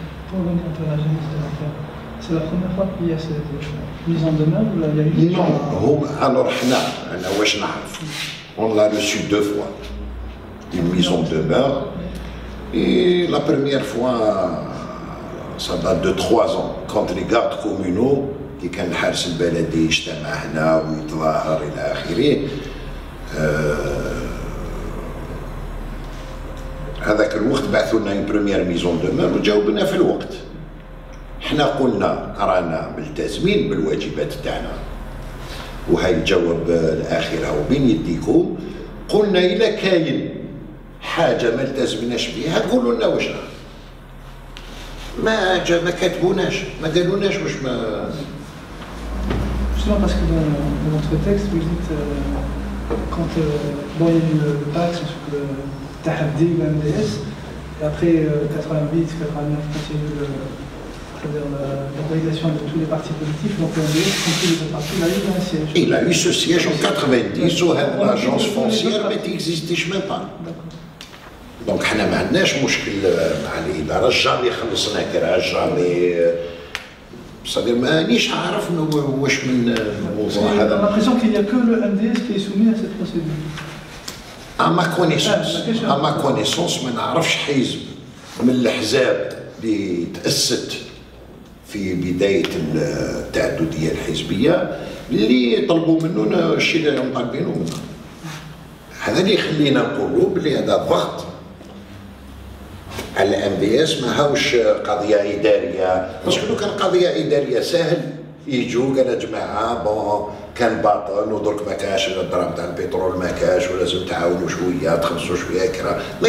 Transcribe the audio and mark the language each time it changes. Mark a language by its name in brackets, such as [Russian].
[French] Pour revenir un peu à l'agence de l'affaire, c'est la première fois qu'il y a cette mise en demeure ou il y a eu... Non, alors [Arabic] أنا واش نعرف. [French] On l'a reçu 2 fois. Une mise en demeure. Et la première fois, ça date de 3 ans, quand les gardes communaux, qui [Arabic] كان الحارس البلدي يجتمع هنا ويتظاهر إلى آخره، هذاك الوقت بعثوا لنا [French] اون بروميير ميزون دومور [Arabic] وجاوبنا في الوقت. حنا قلنا رانا ملتزمين بالواجبات تاعنا، وهاي الجواب الاخير هو بين يديكم. قلنا الا كاين حاجه ما التزمناش بها قولوا لنا واش ما كاتبوناش، ما قالوناش واش ما. [French] Justement parce que dans votre texte vous dites quand bon il y a eu le pacte sur le Tahaddi ou MDS, et après 88, 89, quand il y a eu la validation de tous les partis politiques, donc le MDS, compris les autres partis, il a eu un siège. Il a eu ce siège en 90 où l'agence foncière n'existait même pas. [Arabic] Donc حنا ما عندناش مشكل مع الإدارة، جامي خلصنا كرا جامي [French] c'est-à-dire [Arabic] مانيش عارف واش من الموضوع هذا. [French] On a l'impression qu'il n'y a que le MDS qui est soumis à cette procédure. à ma connaissance [Arabic] ما نعرفش حزب من الأحزاب اللي تأسست في بداية التعددية الحزبية اللي طلبوا منه الشيء اللي هم طالبينه منه. هذا اللي يخلينا نقولوا بلي هذا ضغط على الام بي اس، ما هاوش قضيه اداريه، باسكو لو كان قضيه اداريه سهل يجوا قال يا جماعه بون كان باطل ودرك ما كاش الضرب تاع البترول ما كاش ولازم تعاونوا شويه تخلصوا شويه كرا،